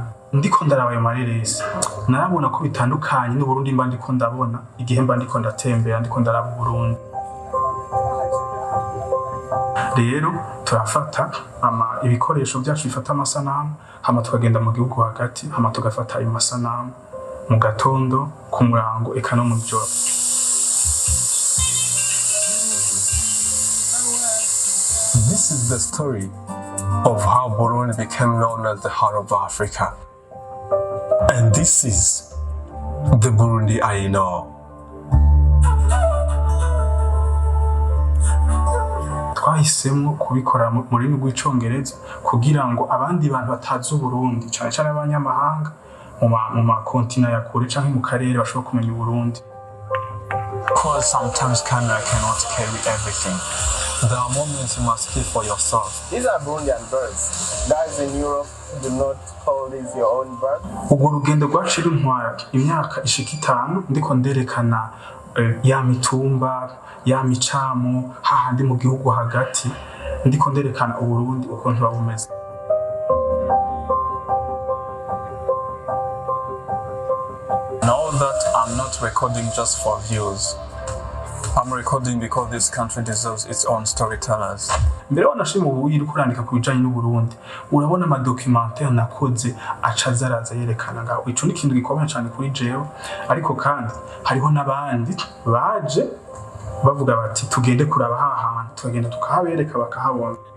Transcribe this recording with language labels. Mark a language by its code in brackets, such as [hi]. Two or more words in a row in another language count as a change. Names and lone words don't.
[rn] Ndiko ndaraba ayo mareresi narabona ko bitandukanye n'u Burundi mba ndiko ndabona igihe mba ndiko ndatembera ndiko ndaraba u Burundi. Rero turafata ibikoresho byacu bifata amasanamu hama tukagenda mu gihugu hagati hama tugafata ayo masanamu mu gatondo ku murango eka no mu joro. [en] This is the story of how Burundi became known as the heart of Africa. And this is the Burundi I know. [rn] Twahisemo kubikora mu rurimi rw'icongereza kugira ngo abandi bantu batazi Burundi cyane cyane abanyamahanga mu makontina ya kure canke mu karere bashobora kumenya Burundi. [en] Because sometimes camera cannot carry everything. There are moments you must keep for yourself. These are Burundian birds. Guys in Europe do not call these your own birds. [rn] Ubwo rugendo rwacira intwara imyaka ishika 5 ndiko nderekana ya mitumba ya micamo hahandi mu gihugu hagati ndiko nderekana Uburundi uko ntibabumeze. [en] Know that I'm not recording just for views. I'm recording because this country deserves its own storytellers. [rn] Mbere wanashima ubu iri kurandika ku bijanye n'u Burundi urabona ama documentaire nakoze acazaraza yerekana ngaho ico ni kintu gikomeye cyane kuri jewe ariko kandi hariho nabandi baje bavuga bati tugende kuraba hahantu tugenda tukahabereka bakahabona